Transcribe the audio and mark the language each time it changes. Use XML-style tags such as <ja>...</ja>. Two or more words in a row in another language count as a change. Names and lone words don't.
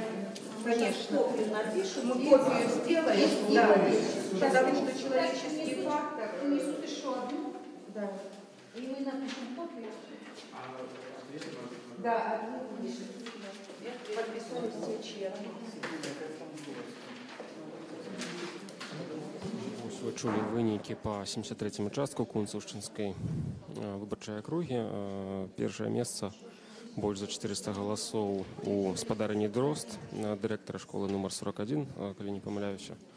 <ru>Конечно. Напишем, мы копию сделаем. Да. Потому что человеческий фактор. Принесут еще одну. Да. И мы напишем копию. Да, одну подписали все члены.</ru> <be>Ось вы чулі вынікі па 73-м участку Кунцаўшчынскай выбарчай акругі. Першае месца, больш за 400 галасоў у спадарыні Дрозд, дырэктара школы нумар 41, калі не памыляюся.</be>